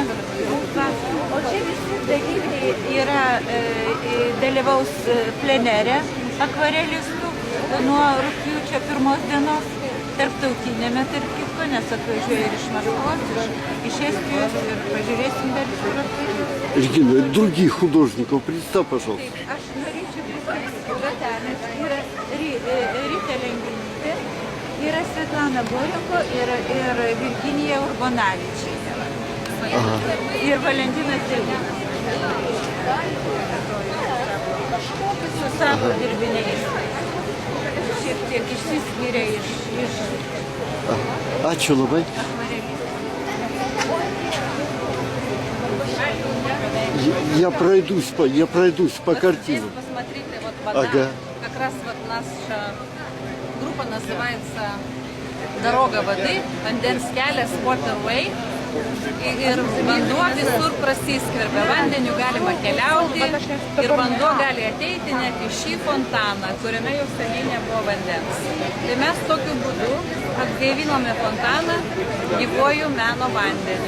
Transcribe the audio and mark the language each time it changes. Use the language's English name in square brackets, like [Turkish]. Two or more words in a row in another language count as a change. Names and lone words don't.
[Lithuanian] O čia visi dalyviai dalyvaus plenere akvarelistų nuo rugpjūčio 1 dienos. Tarptautinėme, tarp kitko, nes atvažiuoja ir iš Maskvos, iš Estijos, ir pažiūrėsim dar iš Europos. [Russian] Regina, других художников, представь, пожалуйста. [Lithuanian] Aš norėčiau pristatyti Gatanės, yra Ritė Lenginytė, yra Svetlana Borenko ir Virginija Urbonavičienė. Ir Valentinas Zelinas. Su savo dirbiniais. Šiek tiek išsiskyrė iš... Ačiū labai. [Russian] Я пройдусь по картине. Посмотрите, вот вода. Ага. Как раз вот наша группа называется «Дорога воды», [Lithuanian] «Vandens kelias», «Waterway». Ir vanduo visur prasiskverbia, vandeniu galima keliauti ir vanduo gali ateiti net į šį fontaną, kuriame jau seniai nebuvo vandens. Tai mes tokiu būdu atgaivinome fontaną gyvuoju meno vandeniu.